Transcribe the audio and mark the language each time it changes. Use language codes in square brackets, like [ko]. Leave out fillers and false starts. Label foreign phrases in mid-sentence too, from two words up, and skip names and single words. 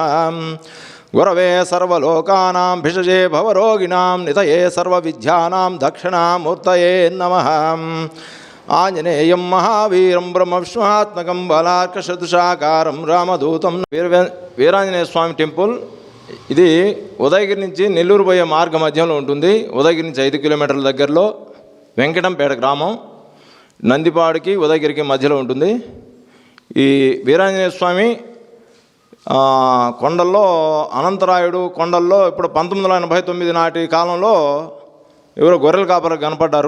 [sa] गुरवे सर्वलोकानां भिषजे भवरोगिणां निधये सर्वविद्यानां दक्षिणामूर्तये नमः। आंजनेयं महावीरं ब्रह्मविष्णुआत्मकं बलार्कसदृशाकारं रामदूतं [te] వీరాంజనేయ స్వామి టెంపుల్ ఇది ఉదయగిరి నుంచి నెల్లూరు పోయే మార్గ మధ్యంలో ఉంటుంది. ఉదయగిరి నుంచి 5 కిలోమీటర్ల దగ్గరలో వెంకటంపేట గ్రామం నందిపాడుకి ఉదయగిరికి మధ్యలో ఉంటుంది. ఈ వీరాంజనేయ స్వామి కొండల్లో అనంతరాయుడు కొండల్లో ఇప్పుడు 1989 నాటి కాలంలో ఎవరో గొర్రెల కాపరికి కనపడ్డారు.